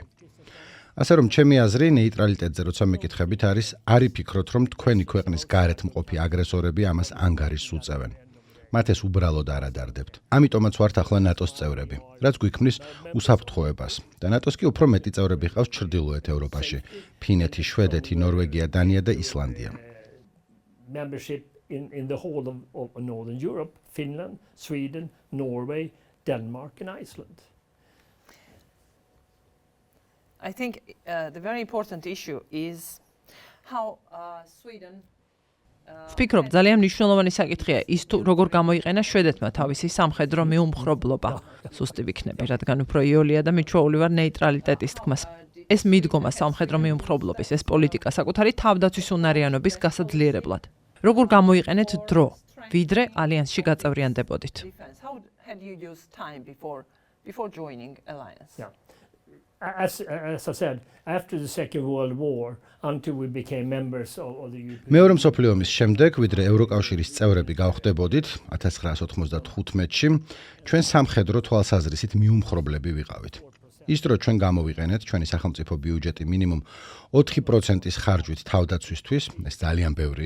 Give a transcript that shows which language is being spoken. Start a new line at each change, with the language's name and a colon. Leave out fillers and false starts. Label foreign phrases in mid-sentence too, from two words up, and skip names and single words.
Georgian: ასე რომ ჩემი აზრი ნეიტრალიტეტზე როცა მეკითხებით არის, არ იფიქროთ, რომ თქვენი ქვეყნის გარეთ მყოფი აგრესორები ამას ანგარიშს უწევენ. მათ ეს უბრალოდ არ ადარდებთ. ამიტომაც ვართ ახლა ნატოს წევრები, რაც გვიქმნის უსაფრთხოებას. და ნატოს კი უფრო მეტი წევრები ყავს ჩრდილოეთ ევროპაში: ფინეთი, შვედეთი, ნორვეგია, დანია და ისლანდია.
English: Membership in the whole of Northern Europe, Finland, Sweden, Norway, Denmark and Iceland. I think the very important issue is how Sweden
Georgian: ვფიქრობ, ძალიან მნიშვნელოვანი საკითხია ის თუ როგორ გამოიყენა შვედეთმა თავისი სამხედრო მიუმხრობლობა. სუსტი ვიქნები, რადგან უფრო იოლია და მიჩვეული ვარ ნეიტრალიტეტის თქმას. ეს მიდგომა სამხედრო მიუმხრობლობის, ეს პოლიტიკა საკუთარი თავდაცვის უნარიანობის გასაძლიერებლად. როგორ გამოიყენეთ დრო, ვიდრე ალიანსში გაწევრიანდებოდით.
English: How had you used time before joining alliance? Yeah. As I said, after the Second World War, until we became members of the European
Georgian: მეორე მსოფლიო ომის შემდეგ, ვიდრე ევროკავშირის წევრები გავხდებოდით 1995-ში, ჩვენ სამხედრო თვალსაზრისით მიუმხრობლები ვიყავით. ის დრო ჩვენ გამოვიყენეთ ჩვენი სახელმწიფო ბიუჯეტი მინიმუმ 4%-ის ხარჯვით თავდაცვისთვის, ეს ძალიან ბევრია.